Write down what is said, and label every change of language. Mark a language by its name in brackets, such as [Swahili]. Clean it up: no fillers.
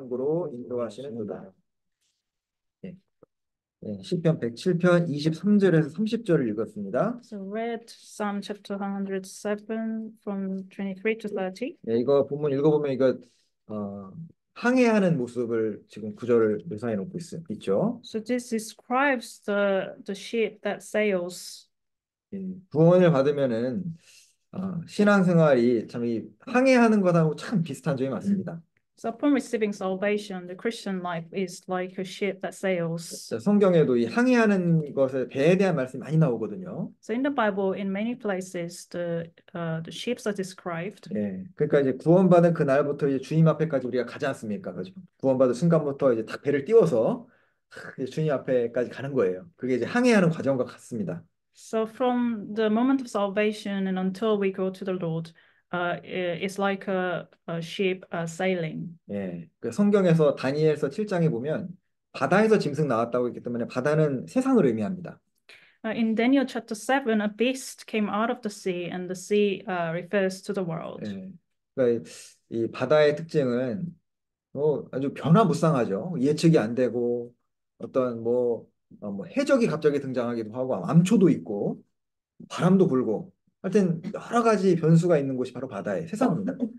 [Korean] 항구로 인도하시는도다. 네. 네, 시편 107편 23절에서 30절을 읽었습니다. [English] So read Psalm chapter 107 from 23 to 30. [Korean] 네, 이거 본문 읽어보면 이거 항해하는 모습을 지금 구절을 묘사해 놓고 있죠. [English] So this describes the ship that sails. [Korean] 구원을 받으면은 신앙생활이 참 이 항해하는 것하고 참 비슷한 점이 많습니다. [English] So upon receiving salvation, the Christian life is like a ship that sails. [Korean] 자, 성경에도 이 항해하는 것에 배에 대한 말씀이 많이 나오거든요. [English] So in the Bible, in many places, the ships are described. [Korean] 예, 그러니까 이제 구원받은 그 날부터 이제 주님 앞에까지 우리가 가지 않습니까? 그죠? 구원받은 순간부터 이제 딱 배를 띄워서 이제 주님 앞에까지 가는 거예요. 그게 이제 항해하는 과정과 같습니다. [English] So from the moment of salvation and until we go to the Lord, it's like a ship sailing. [Korean] 예, 그 성경에서 다니엘서 7장에 보면 바다에서 짐승 나왔다고 했기 때문에 바다는 세상을 의미합니다. [English] In Daniel chapter 7, a beast came out of the sea, and the sea refers to the world. [Korean] 예, 그러니까 이 바다의 특징은 아주 변화무쌍하죠. 예측이 안 되고 어떤 뭐 해적이 갑자기 등장하기도 하고 암초도 있고 바람도 불고 하여튼 여러 가지 변수가 있는 곳이 바로 바다의 세상입니다.